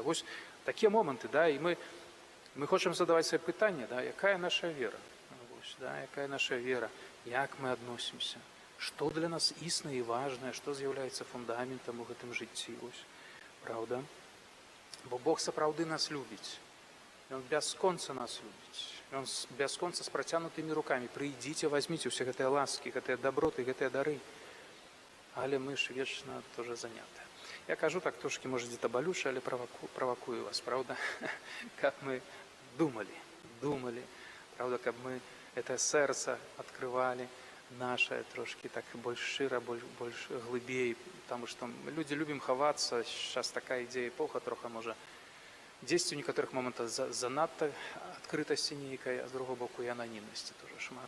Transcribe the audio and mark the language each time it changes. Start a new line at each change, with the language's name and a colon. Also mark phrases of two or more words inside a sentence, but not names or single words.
Belarusian: Вось такія моманты, да, і мы хочам задаваць сабе пытанне, да, якая наша вера, вось, да, якая наша вера, як мы адносімся, што для нас існае і важнае, што з'яўляецца фундаментам у гэтым жыцці, вось, правда? Бо Бог сапраўды нас любіць, Ён бясконца нас любіць, Ён бясконца з працянутымі рукамі. Прыйдзіце, вазьміце ўсе гэтыя ласкі, гэтыя даброты, гэтыя дары. Але мы ж вечна тоже занятыя. Я кажу так трошки, може, дзе-то балюча, але правакую вас, правда? Каб мы думали, правда, каб мы это сэрца адкрывалі наше трошки так больш шчыра, больш глыбей,
Russian: потому што
Belarusian: людзі любім хавацца, сейчас такая ідзея эпоха трохи можа дзесьці ў некаторых момантах занадта адкрытасці нейкай, а з другого боку і ананімнасці тоже шмат.